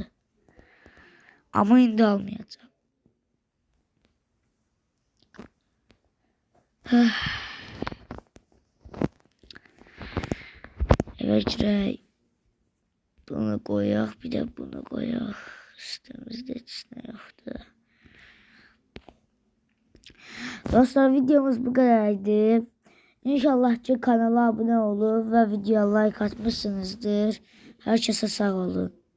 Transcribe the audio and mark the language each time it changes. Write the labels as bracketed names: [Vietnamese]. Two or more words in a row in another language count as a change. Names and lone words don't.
[Turkish] Ama indi almayacağım. Evet girək. [Azerbaijani] Bunu koyaq, bir de bunu koyaq. Üstümüzde heç nə yoxdur. Dostlar videomuz [Turkish] bu kadardı. İnşallah ki kanala abone olur ve videoya like atmışsınızdır. Herkese sağ olun.